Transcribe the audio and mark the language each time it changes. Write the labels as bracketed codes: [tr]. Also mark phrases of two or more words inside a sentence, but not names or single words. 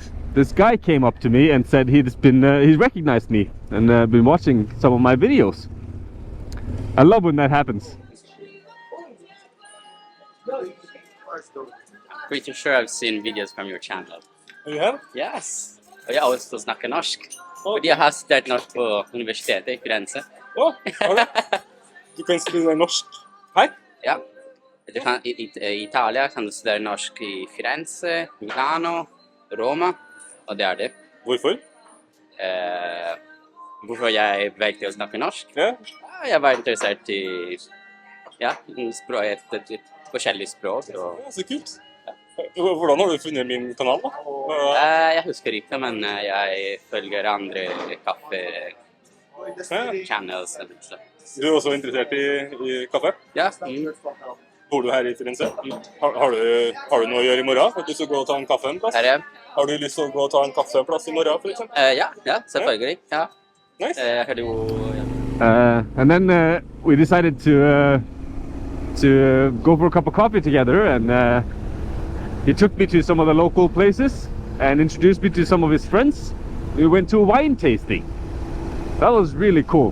[en] This guy came up to me and said he recognized me and been watching some of my videos. I love when that happens. Pretty sure I've seen videos from your channel. You have? Yes. [sv] Och jag också snackar norsk. För jag har studerat norsk på universitetet i Firenze. [no] Ja, har du? [sv] Du kan studera norsk här? Ja. Du kan, i Italien kan du studera norsk i Firenze, Milano, Roma. Och det är det. Varför? [no] Hvorfor jeg er på vei til å snakke norsk? Ja. Jeg var interessert i et forskjellig språk. Og, Ja, så kult. Hvordan har du funnet min kanal da? jeg husker ikke, men jeg følger andre kaffe-channels. Du er også interessert i kaffe? Ja. Bor du her i Firenze? Har du noe å gjøre i morgen? Har du lyst til å gå og ta en kaffe en plass? Her er jeg. Har du lyst til å gå og ta en kaffe en plass i morgen, for eksempel? Ja, selvfølgelig. Ja. [en] Nice. And then we decided to go for a cup of coffee together, and he took me to some of the local places and introduced me to some of his friends. We went to a wine tasting. That was really cool.